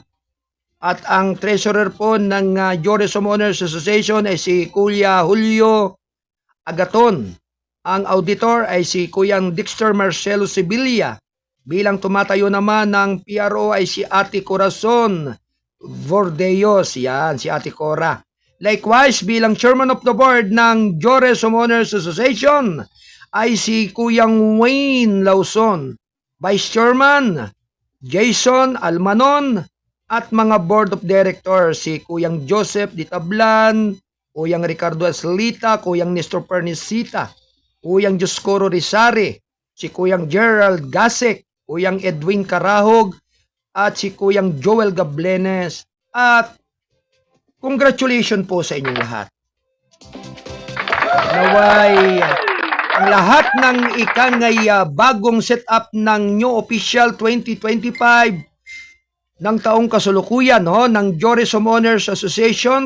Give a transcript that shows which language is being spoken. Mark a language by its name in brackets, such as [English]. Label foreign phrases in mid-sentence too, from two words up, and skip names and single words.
[Filipino] At ang treasurer po ng Jores Homeowners Association ay si Kuya Julio Agaton. Ang auditor ay si Kuyang Dexter Marcelo Sibilia. Bilang tumatayo naman ng PRO ay si Ate Corazon Vordeos. Yan, si Ate Cora. Likewise, bilang [English] chairman of the board [Filipino] ng Jores Homeowners Association ay si Kuyang Wayne Lauson. [English] Vice Chairman, Jason Almanon. [Filipino] At mga [English] board of directors, [Filipino] si Kuyang Joseph Ditablan, Kuyang Ricardo Aslita, Kuyang Nestor Pernicita, Kuyang Dioscoro Rizari, si Kuyang Gerald Gasek, Kuyang Edwin Carahog, at si Kuyang Joel Gablenes. At congratulations po sa inyong lahat. Naway ang lahat ng ikangay bagong setup ng [English] New Official [Filipino] 2025 ng taong kasulukuyan ng Jores Homeowners Association.